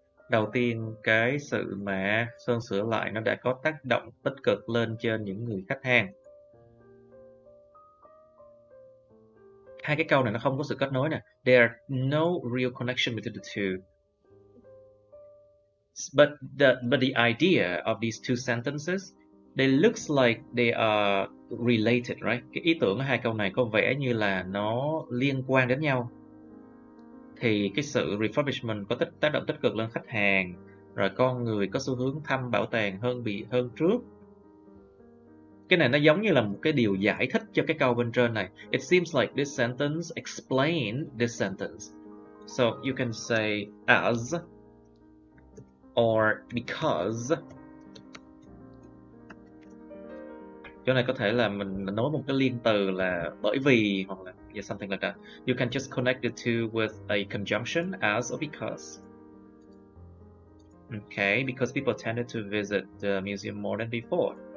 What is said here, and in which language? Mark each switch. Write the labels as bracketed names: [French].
[Vietnamese] Đầu tiên, cái sự mà sơn sửa lại nó đã có tác động tích cực lên trên những người khách hàng. Hai cái câu này nó không có sự kết nối nè. [English] There are no real connection between the two. But the idea of these two sentences, they looks like they are related, right? [Vietnamese] Cái ý tưởng ở hai câu này có vẻ như là nó liên quan đến nhau. Thì cái sự refurbishment có tác động tích cực lên khách hàng, rồi con người có xu hướng thăm bảo tàng hơn trước. Cái này nó giống như là một cái điều giải thích cho cái câu bên trên này. [English] It seems like this sentence explain this sentence. So you can say as or because. [Vietnamese] Chỗ này có thể là mình nối một cái liên từ là bởi vì hoặc là [English] something like that. You can just connect the two with a conjunction as or because. Okay, because people tended to visit the museum more than before.